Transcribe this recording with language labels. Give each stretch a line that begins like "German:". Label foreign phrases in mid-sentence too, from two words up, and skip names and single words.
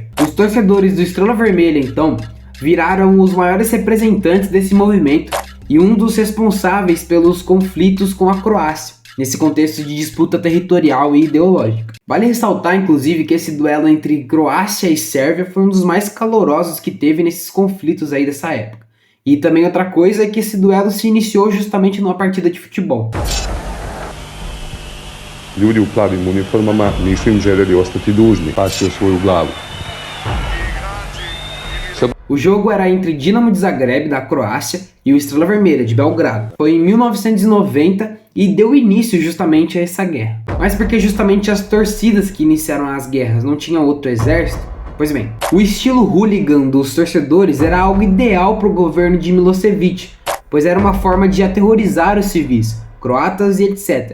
Portuguese: Os torcedores do Estrela Vermelha, então, viraram os maiores representantes desse movimento e um dos responsáveis pelos conflitos com a Croácia, nesse contexto de disputa territorial e ideológica. Vale ressaltar, inclusive, que esse duelo entre Croácia e Sérvia foi um dos mais calorosos que teve nesses conflitos aí dessa época. E também outra coisa é que esse duelo se iniciou justamente numa partida de futebol.
Croatian: Ljudi u plavim uniformama nisu im željeli ostati dužni, pasti u svoju glavu.
Portuguese: O jogo era entre Dinamo de Zagreb, da Croácia, e o Estrela Vermelha, de Belgrado. Foi em 1990 e deu início justamente a essa guerra. Mas porque justamente as torcidas que iniciaram as guerras não tinham outro exército? Pois bem, o estilo hooligan dos torcedores era algo ideal para o governo de Milosevic, pois era uma forma de aterrorizar os civis, croatas e etc.